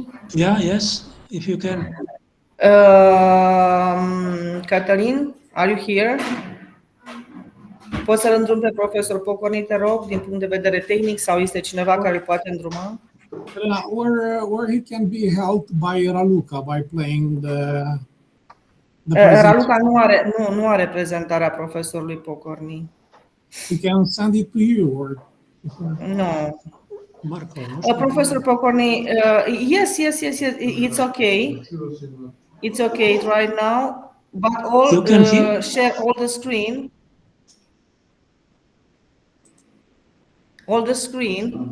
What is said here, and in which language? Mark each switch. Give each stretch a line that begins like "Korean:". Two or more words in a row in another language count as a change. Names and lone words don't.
English: Yes, if you can. Cătălin, are you here?
Romanian: Poți să-l îndrumi pe Profesor Pokorny, te rog, din punct de vedere tehnic, sau este cineva care îl poate îndruma?
English: Or he can be helped by Raluca by playing the
Romanian: Raluca nu are prezentarea profesorului Pokorny.
English: He can send it to you or no. Marco, Professor Pokorny, yes, it's okay. It's okay right now, but share all the screen. All the screen.